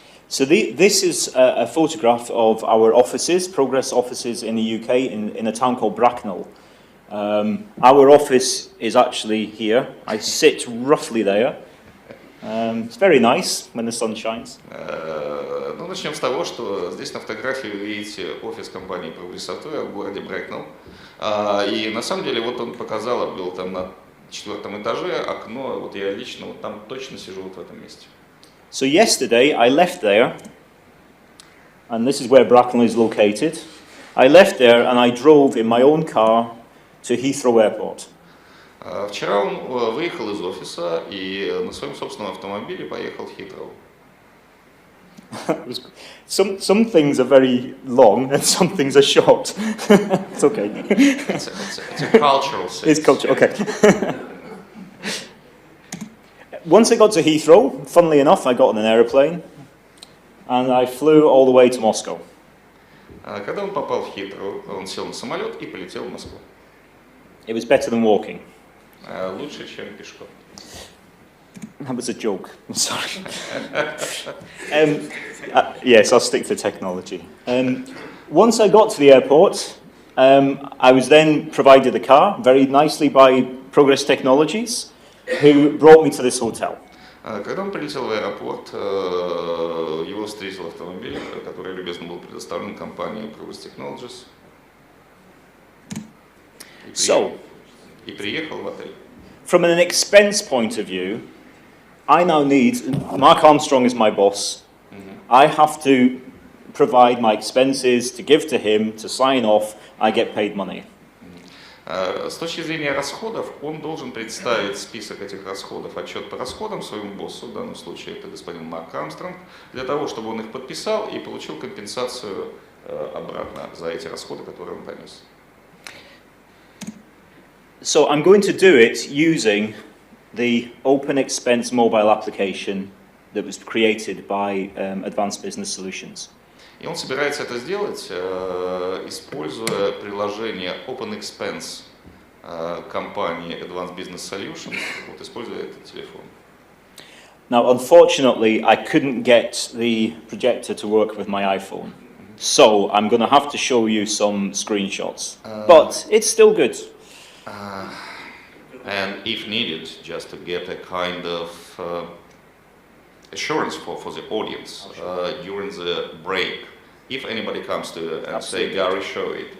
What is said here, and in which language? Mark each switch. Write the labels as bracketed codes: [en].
[en] So this is a photograph of our offices, progress offices in the UK, in a town called Bracknell. Our office is actually here. I sit roughly there. It's very nice when the sun shines. [ru] Ну, начнем с того, что здесь на фотографии вы видите офис компании Progress Software в городе Брэкнелл. И на самом деле вот он показал, был там на 4-м этаже окно, вот я лично вот там точно сижу вот в этом месте. [en] So yesterday I left there, and this is where Bracknell is located. I left there and I drove in my own car to Heathrow Airport. [ru] Вчера он выехал из офиса и на своем собственном автомобиле поехал в Хитроу. [en] Some things are very long and some things are short. It's okay. It's a cultural sense. It's culture, okay. Once I got to Heathrow, funnily enough, I got on an aeroplane and I flew all the way to Moscow. [ru] Когда он попал в Хитроу, он сел на самолет и полетел в Москву. [en] It was better than walking. [ru] Лучше, чем пешком. [en] That was a joke. I'm sorry. Yes, I'll stick to technology. Once I got to the airport, I was then provided a car very nicely by Progress Technologies, who brought me to this hotel. [ru] Когда он прилетел в аэропорт, его встретил автомобиль, который любезно был предоставлен компанией Progress Technologies. И приехал в отель. [en] From an expense point of view, I now need, Mark Armstrong is my boss, I have to provide my expenses to give to him, to sign off, I get paid money. [ru] С точки зрения расходов, он должен представить список этих расходов, отчет по расходам своему боссу, в данном случае это господин Марк Армстронг, для того, чтобы он их подписал и получил компенсацию обратно за эти расходы, которые он понес. [en] So I'm going to do it using the OpenExpense mobile application that was created by Advanced Business Solutions. [ru] И он собирается это сделать, используя приложение OpenExpense компании Advanced Business Solutions, вот используя этот телефон. [en] Now, unfortunately, I couldn't get the projector to work with my iPhone, so I'm going to have to show you some screenshots. But it's still good. And if needed, just to get a kind of assurance for the audience during the break, if anybody comes to you and say, Garry, show it,